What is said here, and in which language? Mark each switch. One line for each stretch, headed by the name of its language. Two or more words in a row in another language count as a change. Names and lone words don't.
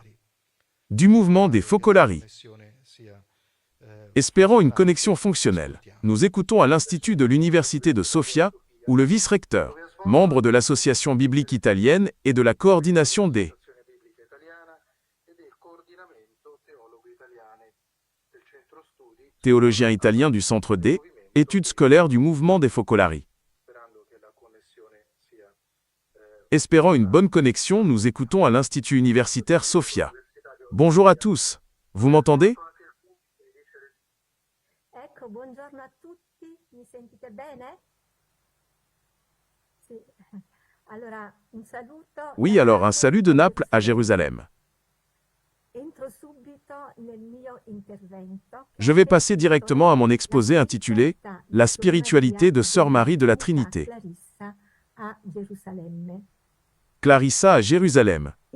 French: Du mouvement des Focolari. Espérant une connexion fonctionnelle, nous écoutons à l'Institut de l'Université de Sofia, où le vice-recteur, membre de l'Association biblique italienne et de la coordination des théologien italien du Centre D, études scolaires du mouvement des Focolari. Espérant une bonne connexion, nous écoutons à l'Institut universitaire Sofia. Bonjour à tous. Vous m'entendez?
Italian: Buongiorno a tutti, mi sentite bene? Sì. Allora, un saluto.
French: Oui, alors un salut de Naples à Jérusalem. Je vais passer directement à mon exposé intitulé « La spiritualité de Sœur Marie de la Trinité ». Clarissa à Jérusalem.